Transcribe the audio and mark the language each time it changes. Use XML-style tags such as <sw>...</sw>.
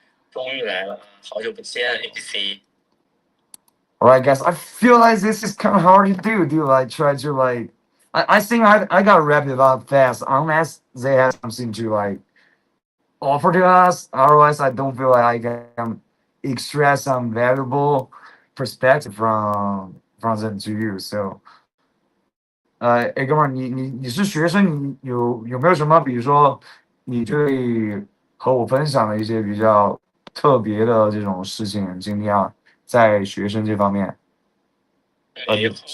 <zh>终于来了，好久不见 ABC。</zh> <en>Alright, guys, I feel like this is kind of hard to do. Do like try to like, I think I got wrap it up fast unless they have something to like offer to us. Otherwise, I don't feel like I can extract some valuable perspective from them to you.</en> <zh>So, 哎，哥们儿，你是学生，你有没有什么，比如说你对和我分享的一些比较特别的这种事情经历啊，在学生这方面？没有。</zh>